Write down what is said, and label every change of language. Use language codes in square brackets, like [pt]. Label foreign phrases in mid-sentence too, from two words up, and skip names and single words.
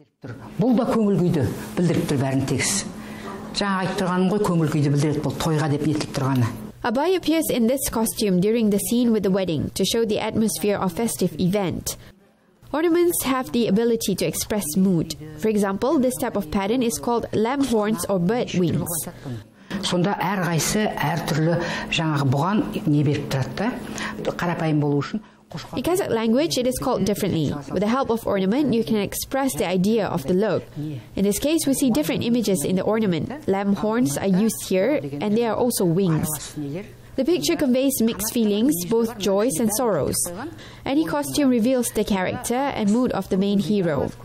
[en] Abay appears in this costume during the scene with the wedding to show the atmosphere of festive event. Ornaments have the ability to express mood. For example, this type of pattern is called lamb horns or bird wings. [kk] Сонда әрқайсы әртүрлі жаңағы бұған не беріп тұрады да, қарапайым болу үшін. [en] In Kazakh language, it is called differently. With the help of ornament, you can express the idea of the look. In this case, we see different images in the ornament. Lamb horns are used here, and they are also wings. The picture conveys mixed feelings, both joys and sorrows. Any costume reveals the character and mood of the main hero.